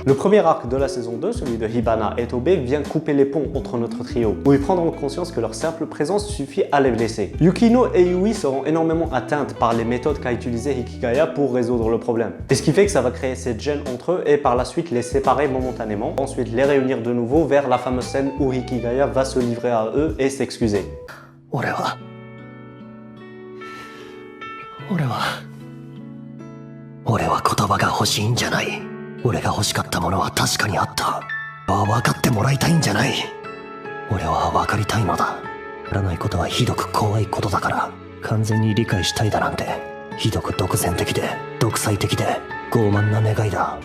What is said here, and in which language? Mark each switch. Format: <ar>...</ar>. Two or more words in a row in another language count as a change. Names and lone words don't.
<fr>Le premier arc de la saison 2, celui de Hibana et Tobe, vient couper les ponts entre notre trio, où ils prendront conscience que leur simple présence suffit à les blesser. Yukino et Yui seront énormément atteintes par les méthodes qu'a utilisées Hikigaya pour résoudre le problème. Et ce qui fait que ça va créer cette gêne entre eux et par la suite les séparer momentanément, ensuite les réunir de nouveau vers la fameuse scène où Hikigaya va se livrer à eux et s'excuser.</fr> <ja>俺は言葉が欲しいんじゃない。俺が欲しかったものは確かにあった。分かってもらいたいんじゃない。俺は分かりたいのだ。やらないことはひどく怖いことだから、完全に理解したいだなんて、ひどく独善的で、独裁的で、傲慢な願いだ。</ja>